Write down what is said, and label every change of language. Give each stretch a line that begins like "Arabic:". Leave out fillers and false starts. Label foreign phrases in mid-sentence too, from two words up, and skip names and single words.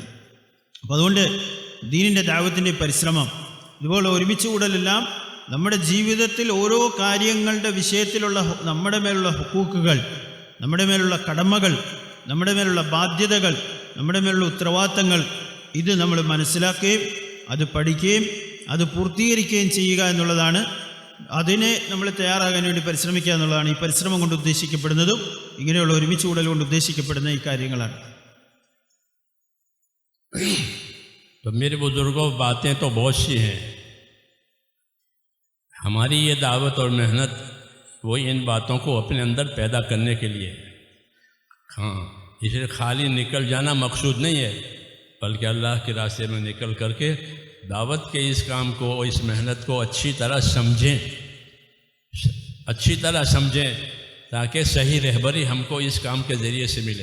Malayalam: അപ്പോൾ അതുകൊണ്ട് ദീനിൻ്റെ ദഅവത്തിൻ്റെ പരിശ്രമം, ഇതുപോലെ ഒരുമിച്ച് കൂടലെല്ലാം നമ്മുടെ ജീവിതത്തിൽ ഓരോ കാര്യങ്ങളുടെ വിഷയത്തിലുള്ള നമ്മുടെ മേലുള്ള ഹുക്കൂക്കുകൾ, നമ്മുടെ മേലുള്ള കടമകൾ, നമ്മുടെ മേലുള്ള ബാധ്യതകൾ, നമ്മുടെ മേലുള്ള ഉത്തരവാദിത്തങ്ങൾ, ഇത് നമ്മൾ മനസ്സിലാക്കുകയും അത് പഠിക്കുകയും അത് പൂർത്തീകരിക്കുകയും ചെയ്യുക എന്നുള്ളതാണ്. അതിനെ നമ്മൾ തയ്യാറാകാൻ വേണ്ടി പരിശ്രമിക്കുക എന്നുള്ളതാണ് ഈ പരിശ്രമം കൊണ്ട് ഉദ്ദേശിക്കപ്പെടുന്നതും ഇങ്ങനെയുള്ള ഒരുമിച്ച് കൂടൽ കൊണ്ട് ഉദ്ദേശിക്കപ്പെടുന്ന ഈ കാര്യങ്ങളാണ്.
Hindi: तो मेरे बुजुर्गों, बातें तो बहुत सी हैं. हमारी ये दावत और मेहनत वो इन बातों को अपने अंदर पैदा करने के लिए, हाँ, इसलिए खाली निकल जाना मकसूद नहीं है, बल्कि अल्लाह के रास्ते में निकल करके दावत के इस काम को, इस मेहनत को अच्छी तरह समझें ताकि सही रहबरी हमको इस काम के ज़रिए से मिले.